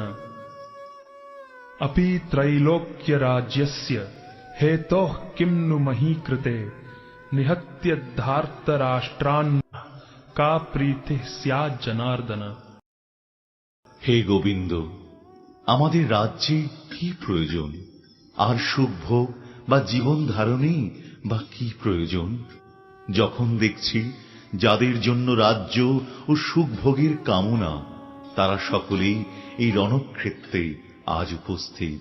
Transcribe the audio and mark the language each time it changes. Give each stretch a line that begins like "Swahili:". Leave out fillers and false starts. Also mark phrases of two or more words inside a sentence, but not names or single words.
Sanskrit: अपि त्रैलोक्यराज्यस्य हेतोः किं नु मही कृते निहत्य धार्तराष्ट्रान् का प्रीतिः स्यात् जनार्दन।
Bangla: হে গোবিন্দ, আমাদের রাজ্যে কি প্রয়োজন, আর সুখ ভোগ বা জীবন ধারণেই বা কি প্রয়োজন, যখন দেখছি যাদের জন্য রাজ্য ও সুখ ভোগের কামনা, তারা সকলেই এই রণক্ষেত্রে আজ উপস্থিত।